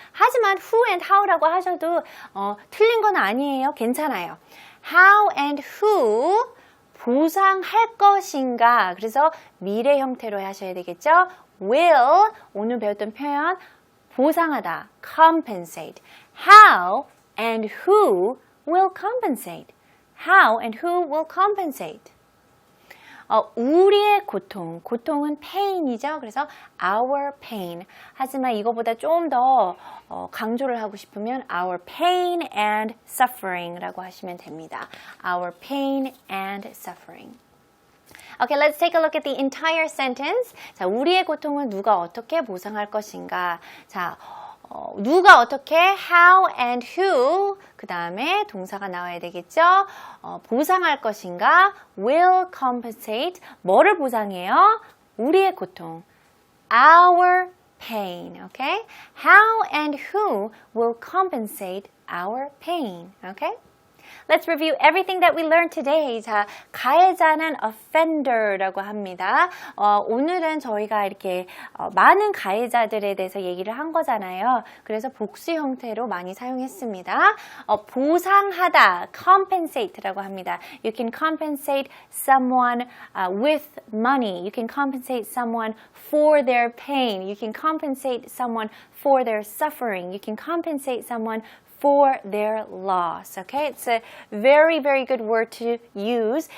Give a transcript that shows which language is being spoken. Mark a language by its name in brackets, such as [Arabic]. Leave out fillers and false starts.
[Korean] 하지만 who and how라고 하셔도 틀린 건 아니에요. 괜찮아요. [English] How and who [Korean] 보상할 것인가. 그래서 미래 형태로 하셔야 되겠죠. will, 오늘 배웠던 표현 보상하다, compensate. [English] How and who will compensate. How and who will compensate. [Korean] 우리의 고통은 pain이죠. [English] 그래서 our pain. [Korean] 하지만 이거보다 좀 더 강조를 하고 싶으면 [English] our pain and suffering [Korean] 라고 하시면 됩니다. [English] Our pain and suffering. Okay, let's take a look at the entire sentence. [Korean] 자, 우리의 고통은 누가 어떻게 보상할 것인가? 자, 누가 어떻게, [English] how and who, [Korean] 그 다음에 동사가 나와야 되겠죠. 보상할 것인가, will compensate, 뭐를 보상해요? 우리의 고통, [English] our pain, okay? How and who will compensate our pain, okay? Let's review everything that we learned today. [Korean] 자, 가해자는 offender라고 합니다. 오늘은 저희가 이렇게 많은 가해자들에 대해서 얘기를 한 거잖아요. 그래서 복수 형태로 많이 사용했습니다. 보상하다, compensate라고 합니다. [English] You can compensate someone with money. You can compensate someone for their pain. You can compensate someone for their suffering. You can compensate someone for their loss. Okay, it's a very, very good word to use.